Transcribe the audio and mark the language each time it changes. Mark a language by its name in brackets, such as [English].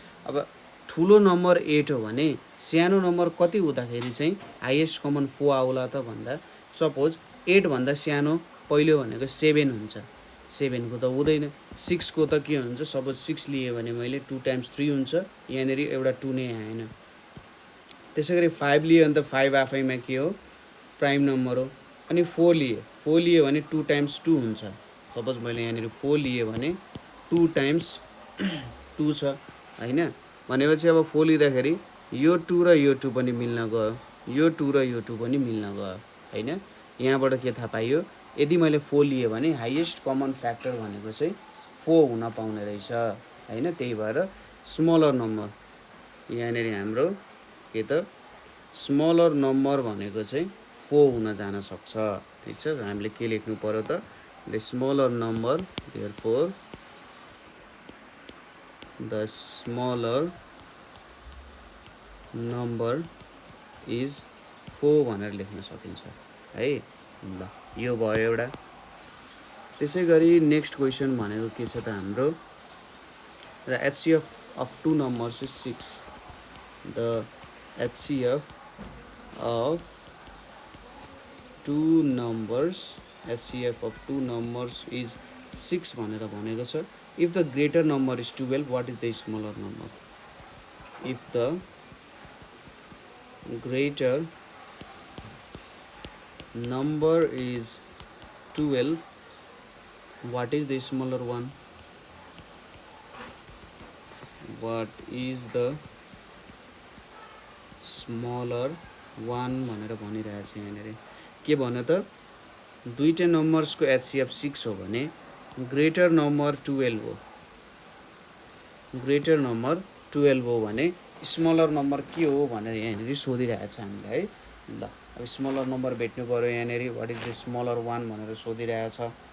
[Nepali] अब ठुलो नम्बर 8 हो भने सानो नम्बर कति हुँदाखेरि चाहिँ हाइएस्ट कमन 4 आउला त भन्दा, सपोज 8 भन्दा सानो पहिलो भनेको 7 हुन्छ, 7 को त हुँदैन। 6 को त के हुन्छ, सपोज 6 लिए भने मैले 2 टाइम्स 3 हुन्छ, यहाँनिर एउटा 2 नै आएन। त्यसै गरी 5 लिए भने त 5 आफैमा के हो, प्राइम नम्बर हो। अनि 4 लिए भने 2 टाइम्स 2 हुन्छ। सपोज मैले यहाँनिर 4 लिए भने 2 टाइम्स 2 छ हैन। भनेपछि अब 4 लिँदाखेरि यो 2 र यो 2 पनि मिल्न गयो, यो 2 र यो 2 पनि मिल्न गयो हैन। यहाँबाट के थाहा पाइयो, यदि मैले 4 लिए भने हाइएस्ट कमन फ्याक्टर भनेको चाहिँ 4 हुन पाउने रहेछ हैन। त्यही भएर स्मलर नम्बर यहाँनिर हाम्रो के त, स्मलर नम्बर भनेको चाहिँ 4 हुन जान सक्छ। ठिक छ, हामीले के लेख्नु पर्यो त, [English] the smaller number, therefore the smaller number is 4 [Nepali] भनेर लेख्न सकिन्छ है। ल यो भयो एउटा। त्यसै गरी नेक्स्ट क्वेसन भनेको के छ त हाम्रो, [English] the HCF of 2 numbers is 6, the HCF of 2 numbers HCF of two numbers is 6 [Nepali] भनेर भनेको छ. [English] If the greater number is 12, what is the smaller number? If the greater number is 12, what is the smaller one? What is the smaller one [Nepali] भनेर भनिरहेको छ यहाँनिर. के भन्यो त, दुईटा नम्बर्सको HCF 6 हो भने ग्रेटर नम्बर 12 हो. ग्रेटर नम्बर 12 हो भने स्मलर नम्बर के हो भनेर यहाँनिर सोधिरहेको छ हामीलाई है. ल अब स्मलर नम्बर भेट्नु पर्यो यहाँनिर. [English] what is the smaller one [Nepali] भनेर सोधिरहेको छ.